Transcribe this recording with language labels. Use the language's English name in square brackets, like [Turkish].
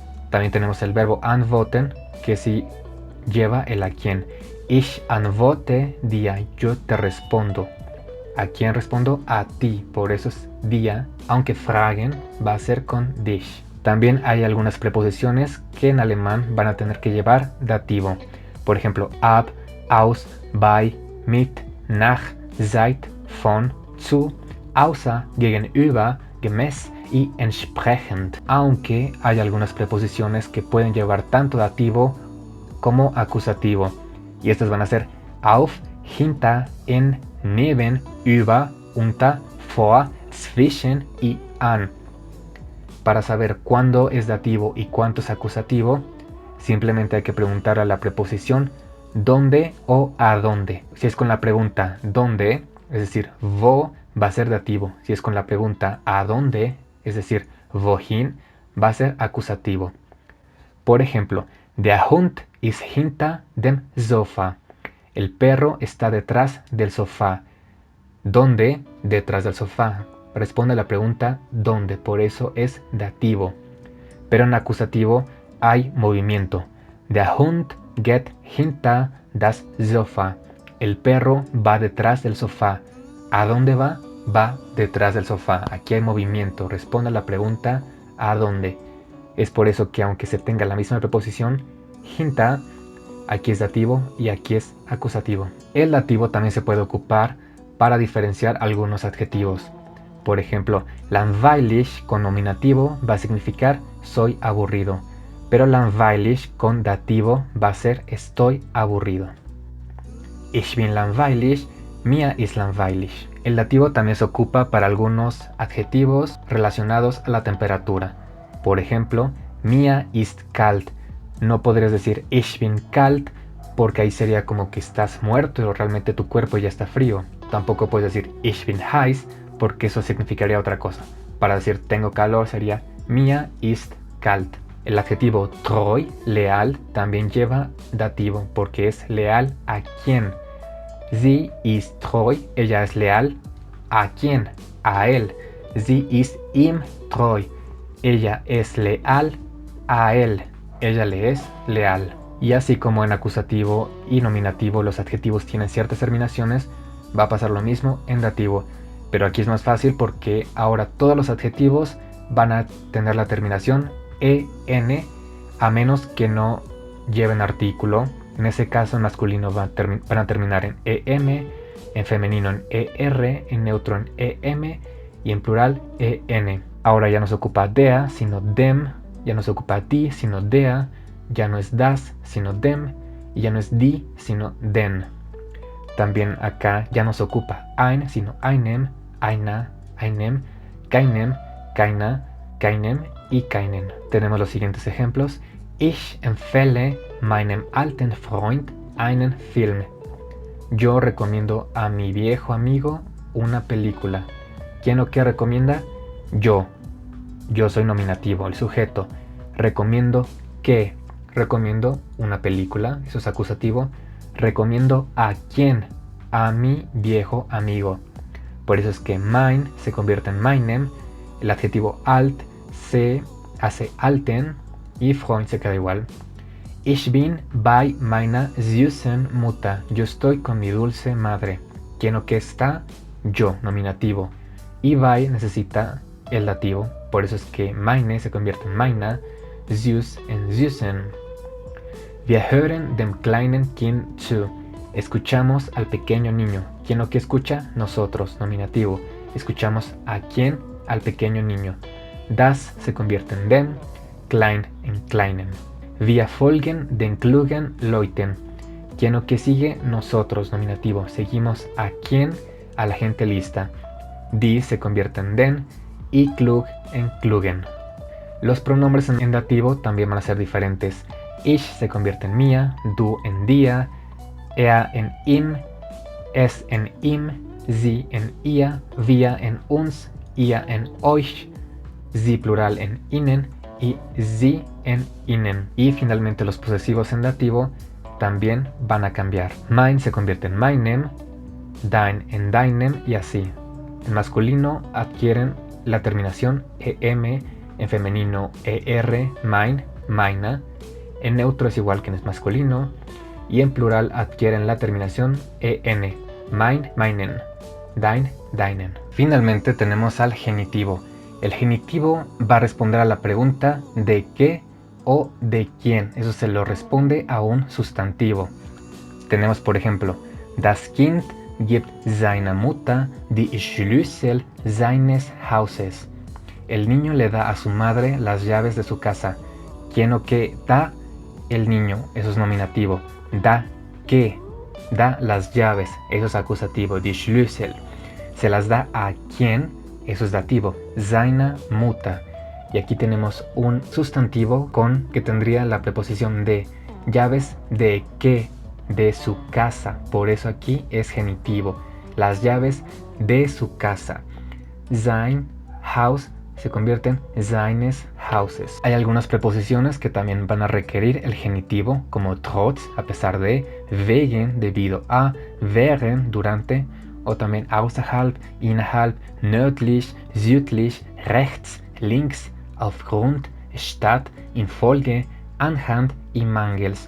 [Spanish] También tenemos el verbo antworten, que sí lleva el a quién. [German] Ich antworte dir, [Spanish] yo te respondo. ¿A quién respondo? A ti, por eso es dir, aunque fragen va a ser con dich. También hay algunas preposiciones que en alemán van a tener que llevar dativo. Por ejemplo, ab, aus, bei, mit, nach, seit, von, zu, außer, gegenüber, gemäß y entsprechend. Aunque hay algunas preposiciones que pueden llevar tanto dativo como acusativo. Y estas van a ser auf, hinter, in, neben, über, unter, vor, zwischen y an. Para saber cuándo es dativo y cuánto es acusativo, simplemente hay que preguntar a la preposición dónde o a dónde. Si es con la pregunta dónde, es decir, wo, va a ser dativo. Si es con la pregunta a dónde, es decir, wohin, va a ser acusativo. Por ejemplo, [German] der Hund ist hinter dem Sofa. [Spanish] El perro está detrás del sofá. ¿Dónde? Detrás del sofá. Responde a la pregunta ¿dónde? Por eso es dativo. Pero en acusativo hay movimiento. [German] Der Hund geht hinter das Sofa. [Spanish] El perro va detrás del sofá. ¿A dónde va? Va detrás del sofá. Aquí hay movimiento. Responde a la pregunta ¿a dónde? Es por eso que aunque se tenga la misma preposición, hinter, aquí es dativo y aquí es acusativo. El dativo también se puede ocupar para diferenciar algunos adjetivos. Por ejemplo, langweilig con nominativo va a significar soy aburrido, pero langweilig con dativo va a ser estoy aburrido. [German] Ich bin langweilig, mir ist langweilig. [Spanish] El dativo también se ocupa para algunos adjetivos relacionados a la temperatura. Por ejemplo, [German] mir ist kalt. [Spanish] No podrías decir [German] ich bin kalt [Spanish] porque ahí sería como que estás muerto o realmente tu cuerpo ya está frío. Tampoco puedes decir [German] ich bin heiß [Spanish] porque eso significaría otra cosa. Para decir tengo calor sería [German] mir ist kalt. [Spanish] El adjetivo treu, leal, también lleva dativo porque es leal a quién. [German] Sie ist treu, [Spanish] ella es leal a quién, a él. [German] Sie ist ihm treu, [Spanish] ella es leal a él, ella le es leal. Y así como en acusativo y nominativo los adjetivos tienen ciertas terminaciones, va a pasar lo mismo en dativo. Pero aquí es más fácil porque ahora todos los adjetivos van a tener la terminación en, a menos que no lleven artículo. En ese caso en masculino van a terminar en em, en femenino en er, en neutro en em y en plural en. Ahora ya no se ocupa der, sino dem, ya no se ocupa die, sino der, ya no es das, sino dem, y ya no es die, sino den. También acá ya no se ocupa ein, sino einem, einer, einem, keinem, keiner, keinem y keinen. Tenemos los siguientes ejemplos. [German] Ich empfehle meinem alten Freund einen Film. [Spanish] Yo recomiendo a mi viejo amigo una película. ¿Quién o qué recomienda? Yo. Yo soy nominativo, el sujeto. Recomiendo que. Recomiendo una película, eso es acusativo. Recomiendo a quién, a mi viejo amigo. Por eso es que mein se convierte en meinem, el adjetivo alt se hace alten y Freund se queda igual. [German] Ich bin bei meiner süßen Mutter. [Spanish] Yo estoy con mi dulce madre. ¿Quién o qué está? Yo, nominativo. Y bei necesita el dativo, por eso es que meine se convierte en meiner, süß en süßen. [German] Wir hören dem kleinen Kind zu. [Spanish] Escuchamos al pequeño niño. ¿Quién o qué escucha? Nosotros, nominativo. Escuchamos a quién? Al pequeño niño. [German] Das [Spanish] se convierte en [German] dem, klein en kleinen. Wir folgen den klugen Leuten. [Spanish] ¿Quién o qué sigue? Nosotros, nominativo. Seguimos a quién, a la gente lista. Die se convierte en den y klug en klugen. Los pronombres en dativo también van a ser diferentes. Ich se convierte en mía, du en dia, er en ihm, es en ihm, sie en ihr, wir en uns, ihr en euch, sie plural en ihnen y sie en ihnen. Y finalmente los posesivos en dativo también van a cambiar. Mein se convierte en meinem, dein en deinem y así. En masculino adquieren la terminación em, en femenino er, mein, meiner. En neutro es igual que en masculino y en plural adquieren la terminación en, mein, meinen, dein, deinen. Finalmente tenemos al genitivo. El genitivo va a responder a la pregunta de qué o de quién. Eso se lo responde a un sustantivo. Tenemos por ejemplo, [German] das Kind gibt seiner Mutter die Schlüssel seines Hauses. [Spanish] El niño le da a su madre las llaves de su casa. ¿Quién o qué da? El niño, eso es nominativo. Da qué, da las llaves, eso es acusativo. Die Schlüssel. Se las da a quién, eso es dativo. Seine Mutter. Y aquí tenemos un sustantivo con que tendría la preposición de. Llaves de qué, de su casa. Por eso aquí es genitivo. Las llaves de su casa. Sein Haus se convierten en seines Hauses. Hay algunas preposiciones que también van a requerir el genitivo, como trotz, a pesar de, wegen, debido a, während, durante, o también außerhalb, innerhalb, nördlich, südlich, rechts, links, aufgrund, statt, infolge, anhand y mangels.